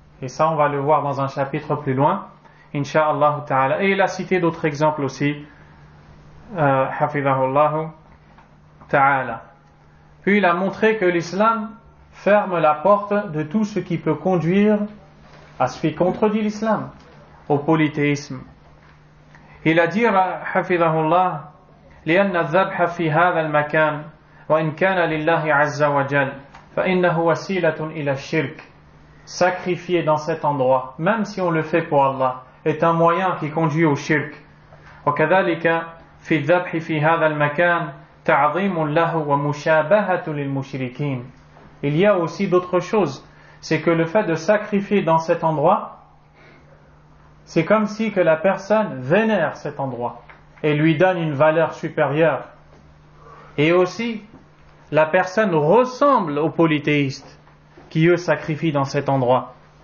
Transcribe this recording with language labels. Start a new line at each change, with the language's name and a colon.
French: Et ça, on va le voir dans un chapitre plus loin, Inch'Allah ta'ala. Et il a cité d'autres exemples aussi, hafidhahullah ta'ala. Puis il a montré que l'islam ferme la porte de tout ce qui peut conduire à ce qui contredit l'islam, au polythéisme. Il a dit, hafidhahullah,
Arabic: لأن الذبح في هذا المكان وإن كان لله عز وجل فإنه وسيلة إلى الشرك.
French: Sacrifier dans cet endroit, même si on le fait pour Allah, est un moyen qui conduit au shirk.
Arabic: وكذلك في الذبح في هذا المكان تعظيم له ومشابهة للمشركين.
French: Il y a aussi d'autres choses, c'est que le fait de sacrifier dans cet endroit, c'est comme si que la personne vénère cet endroit et lui donne une valeur supérieure. Et aussi, la personne ressemble aux polythéistes qui eux sacrifient dans cet endroit.